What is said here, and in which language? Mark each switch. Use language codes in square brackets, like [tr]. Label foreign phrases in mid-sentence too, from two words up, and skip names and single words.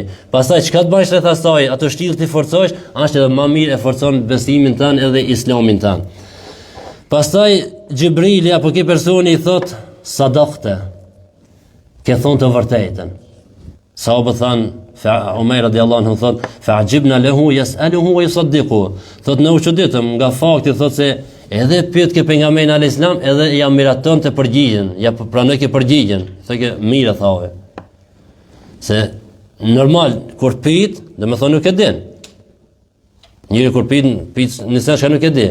[sq] Pastaj çka të bësh rreth asaj, ato shtylla ti forcosh, është edhe më mirë e forcon besimin tënd edhe Islamin tënd. Pastaj Xhibrili apo ky personi i thot sadaqte. Ke thonë të vërtetën. Sahabët thanë, Umar [ar] رضي الله عنه [sq] thot, [ar] فعجبنا له يسأله ويصدقه. [sq] Thot në u çuditëm nga fakti thot se edhe pyet ke pejgamberin [ar] عليه السلام [sq] edhe ja miraton të përgjigjen, ja pranoj ke përgjigjen. Thotë mirë thave. Se normal kur pyet, domethënë nuk e din. Njëri kur pyet nëse çka nuk e di.